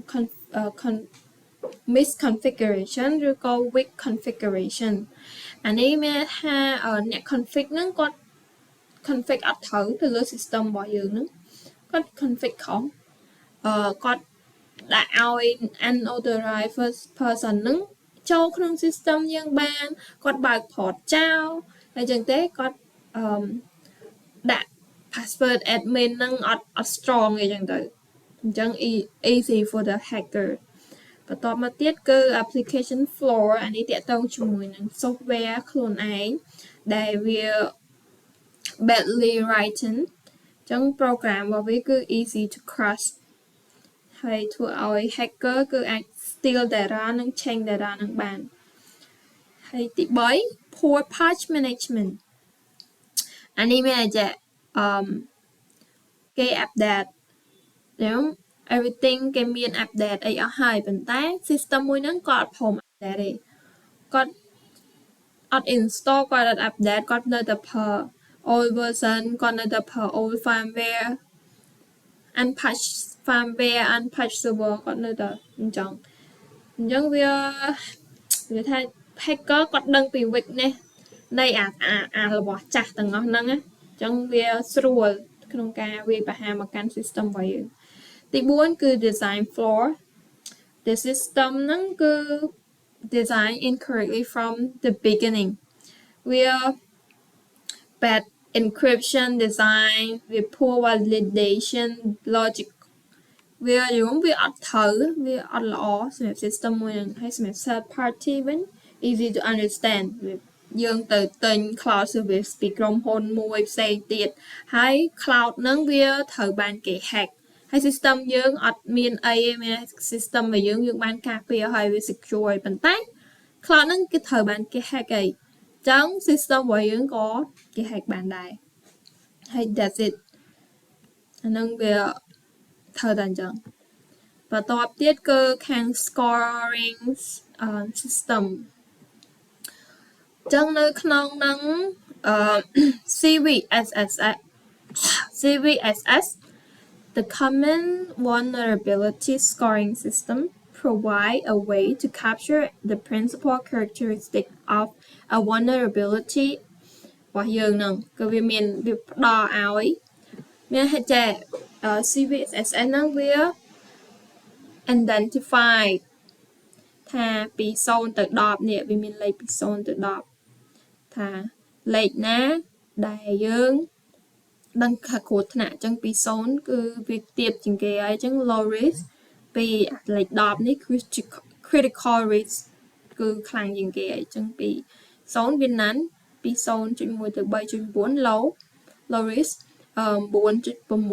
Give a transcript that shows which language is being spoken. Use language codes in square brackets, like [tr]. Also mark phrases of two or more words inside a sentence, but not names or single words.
[km] misconfiguration ឬក៏ [en] weak configuration [km] អានេះមានថាអ្នក config ហ្នឹងគាត់ config អត់ត្រូវទៅលើ system របស់យើងហ្នឹងគាត់ config ខុសគាត់ដាក់ ឲ្យ [en] unauthorized first person [km] ហ្នឹងចូលក្នុង system យើងបានគាត់បើក port ចោលហើយចឹងទេគាត់ដាក់ password admin ហ្នឹងអត់ strong អីចឹងទៅអញ្ចឹង [en] easy for the hacker [km] បន្តមកទៀតគឺ [en] application flaw [km] អានេះតាក់ទងជាមួយនឹង software ខ្លួនឯងដែលវា [en] badly written [km] អញ្ចឹង program របស់វាគឺ [en] easy to crash [km] ហើយធ្វើឲ្យ hacker គឺអាច [en] steal data [km] និង [en] change data [km] នឹងបានហើយទី3 [en] poor patch management [km] អានេះមានតែ គេ update ចឹង everything គេមាន update អីអស់ហើយប៉ុន្តែ system មួយហ្នឹងគាត់អត់ព្រម update ទេគាត់អត់ install គាត់អត់ update គាត់នៅតែប្រើ [en] old version [km] គាត់នៅតែប្រើ [en] old firmware unpatch firmware unpatch server [km] គាត់នៅតែអញ្ចឹងវា ថា hacker គាត់ដឹងពី weakness នៃអារបស់ចាស់ទាំងអស់ហ្នឹងអញ្ចឹងវាស្រួលក្នុងការវាយប្រហារមកកាន់ system របស់យើងទី4គឺ [en] design flaw the system [km] ហ្នឹងគឺ design [en] incorrectly from the beginning [km] វា [en] bad encryption design [km] វា [en] poor validation logic [km] វាអត់ត្រូវវាអត់ល្អសម្រាប់ system មួយហ្នឹងហើយសម្រាប់ third party វិញ [en] easy to understand [km] យើងទៅទិញ [en] cloud service [km] ពីក្រុមហ៊ុនមួយផ្សេងទៀតហើយ cloud ហ្នឹង វាត្រូវបានគេ hack ហើយ system យើងអត់មានអីទេមាន system របស់យើងបានការពារហើយវា secure ប៉ុន្តែ cloud ហ្នឹងគេត្រូវបានគេ hack អីចឹង system របស់យើងក៏គេ hack បានដែរហើយ [en] that's it [km] អាហ្នឹងវាត្រូវតែអញ្ចឹងបន្តទៀតគឺខាង [en] scoring system [km] ចឹងនៅក្នុងហ្នឹង [en] CVSS the common vulnerability scoring system provide a way to capture the principal characteristic of a vulnerability [km] របស់យើងហ្នឹងគឺវាមានវាផ្ដល់ឲ្យមានហេតុចេះ [en] CVSS [km] ហ្នឹងវា identify ថាពី0ទៅ10នេះវាមានលេខពី0ទៅ10ថាលេខណាដែលយើងដឹងថាគ្រោះថ្នាក់អញ្ចឹងពី0គឺវាទាបជាងគេហើយអញ្ចឹង [en] low risk [km] ពីលេខ10នេះគឺ [en] critical risk [km] គឺខ្លាំងជាងគេហើយអញ្ចឹងពី0វាណាន់ពី0.1ទៅ 3.9 [en] low risk [km] 4ទៅ